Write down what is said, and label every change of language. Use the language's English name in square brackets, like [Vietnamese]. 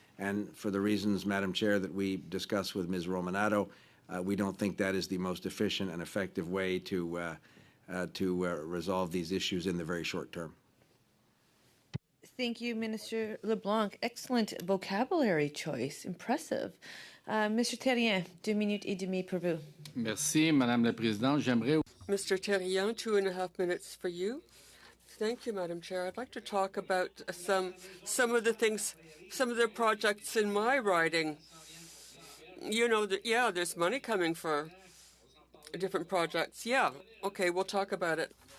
[English] And for the reasons, Madam Chair, that we discussed with Ms. Romanato, we don't think that is the most efficient and effective way to to resolve these issues in the very short term. Thank you, Minister LeBlanc. Excellent vocabulary choice. Impressive. Mr. [French] Terrien, 2 minutes et demie pour vous. Merci, Madame la Présidente. J'aimerais... [English] Mr. Terrien, 2.5 minutes for you. Thank you, Madam Chair. I'd like to talk about some of the things, some of the projects in my riding. You know that, yeah, there's money coming for different projects. Yeah, okay, we'll talk about it.